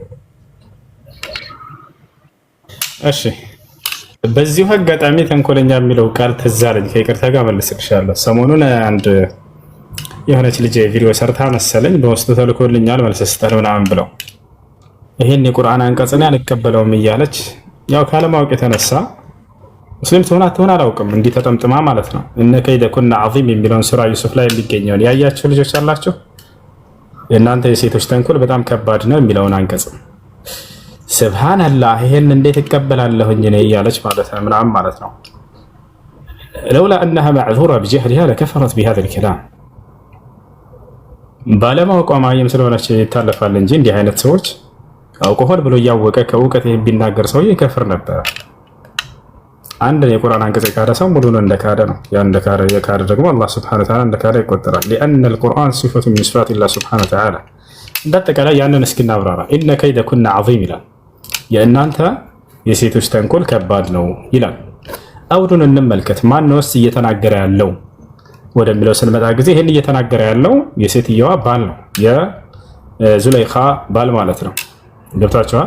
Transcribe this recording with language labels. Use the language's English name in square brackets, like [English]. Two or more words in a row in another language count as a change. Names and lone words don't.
[Amharic] እሺ በዚሁ አጋጣሚ ተንኮለኛ የሚለው ቃል ትዝ አለኝ። ከይቅርታ ጋር መልስልሻለሁ። ሰሞኑን አንድ የሆነች ልጅ ቪዲዮ ሰርታ መሰለኝ በውስጡ ተልኮልኛል መልስ ስጠን ምናምን ብለው ይሄን የቁርአን አንቀጽን አልቀበለውም እያለች ያው ካለማወቅ የተነሳ ሙስሊም ትሆን አትሆን አላውቅም እንዲህ ተጠምጥማ ማለት ነው። [Arabic] إن كيدكن عظيم [Amharic] የሚለውን ሱራ ዩሱፍ ላይ የሚገኘውን ያያችሁ ልጆች አላችሁ? የእናንተ የሴቶች ተንኮል በጣም ከባድ ነው የሚለውን አንቀጽ ስብሃንአላህ ይሄን እንዴት እቀበላለሁኝ እኔ እያለች ማለት ነው ምናምን ማለት ነው። ለውላ [Arabic] انها معذوره بجهلها لكفرت بهذا الكلام [Amharic] ባለማወቋ ማየም ስለሆነች ይታለፋል እንጂ እንዲህ አይነት ሰዎች አውቆ ብሎ እያወቀ ከእውቀት ቢናገር ሰው ይከፍር ነበር። አንድ የቁርአን አንቀጽ የካደ ሰው ሙሉን እንደካደ ነው። ያን እንደካደ የካደ ደግሞ አላህ [Arabic] سبحانه وتعالى [Amharic] እንደካደ ይቆጠራል። [Arabic] لأن القرآن صفة من صفات الله سبحانه وتعالى [Amharic] እንደተቀላይ ያንን እስኪ እናብራራ። [Arabic] إن كيد كنا عظيم [Amharic] ይላል። የእናንተ የሴቶች ተንኮል ከባድ ነው ይላል። አውዱን እንመልከት። ማን ነው እየተናገረ ያለው ወደሚለው ስንመጣ ጊዜ ይሄን እየተናገረ ያለው የሴትየዋ ባል ነው፣ የዙለይኻ ባል ማለት ነው። ገብታችኋል?